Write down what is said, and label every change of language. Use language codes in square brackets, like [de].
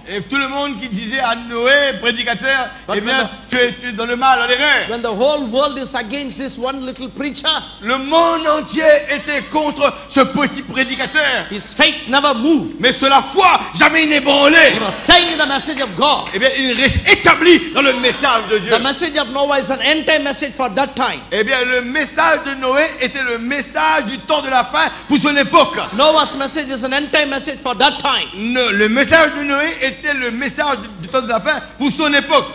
[fr] Et tout le monde qui disait à Noé, prédicateur, [en] But [fr] eh bien, [en] when [fr] tu es dans le mal, à l'erreur. [en] When the whole world is against this one little preacher, [fr] Le monde entier était contre ce petit prédicateur. [en] his faith never moved. [fr] Mais sur la foi, jamais il n'est branlé. [en] He was staying in the message of God. [fr] Eh bien, il reste établi dans le message de Dieu. [en] The message of Noah is an end-time message for that time. [fr] Eh bien, le message de Noé était le message du temps de la fin pour son époque. [en] Noah's message is an end-time message for that time. [fr] Le message de Noé était le message du temps de la fin pour son époque.